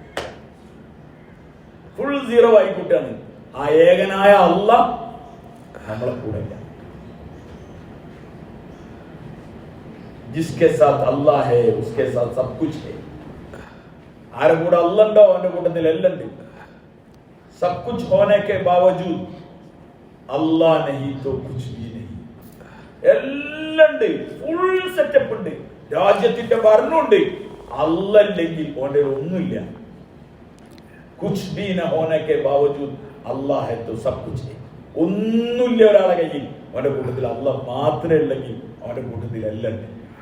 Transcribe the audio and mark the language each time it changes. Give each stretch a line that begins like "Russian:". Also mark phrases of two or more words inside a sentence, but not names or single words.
Malayalam: ആ ഏകനായ അല്ലാഹ് നമ്മളെ കൂടെ ഇല്ല.
Hindi: जिसके साथ अल्लाह है उसके साथ सब कुछ है.
Malayalam: ആരെ കൂടെ അല്ലാഹ് ഉണ്ടോ അവന്റെ കൂട്ടത്തിൽ എല്ലാം ഉണ്ട്.
Hindi: सब कुछ होने के बावजूद अल्लाह नहीं तो कुछ भी नहीं.
Malayalam: എല്ലാം ഉണ്ട്,
English: full setup
Malayalam: ഉണ്ട്, രാജ്യത്തിന്റെ ഭരണമുണ്ട്. അല്ലാഹ് ഇല്ലെങ്കിൽ ഓന്റെ ഒന്നുമില്ല.
Hindi: कुछ भी न होने के बावजूद अल्लाह है तो सब कुछ है.
Malayalam: ഒന്നുമില്ല ഒരാളെ കയ്യിൽ, അവന്റെ കൂട്ടത്തിൽ അല്ലാഹ് മാത്രമേ ഉള്ളെങ്കിൽ അവന്റെ കൂട്ടത്തിൽ എല്ലാം ഉണ്ട്.